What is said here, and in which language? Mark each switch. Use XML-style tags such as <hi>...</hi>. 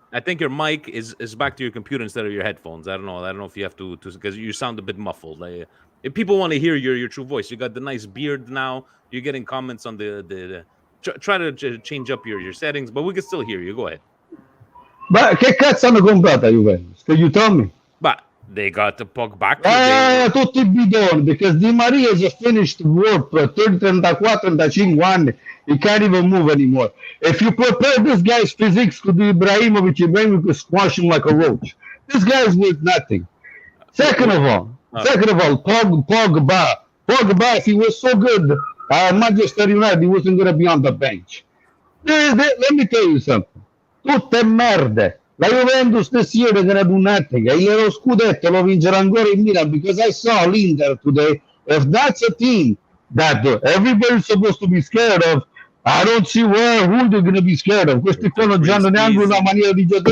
<en>I think your mic is back to your computer instead of your headphones. I don't know if you have to because you sound a bit muffled. If people want to hear your true voice, you got the nice beard now. You're getting comments on the try to change up your settings, but we can still hear you. Go ahead.</en> <it>Ma che cazzo hanno comprato a Juventus?</it> <en>Can you tell me? But they got the puck back.</en> <it>Tutti i bidoni,</it> <en>because Di Maria just finished work for 34, 35 anni. He can't even move anymore. If you prepare this guy's physiques to do Ibrahimovic could squash him like a roach. This guy's worth nothing. Second of all, Pogba, if he was so good at Manchester United, he wasn't going to be on the bench. Let me tell you something.</en> <it>Tutte merde.</it> <en>La Juventus this year they're going to do nothing.</en> <it>Lo scudetto lo vincerà ancora in</it> <en>Milan because I saw l'Inter today. If that's a team that everybody's supposed to be scared of, I don't see who they're going to be scared of.</en> <it>Questi qua non hanno neanche una maniera di giocare.</it>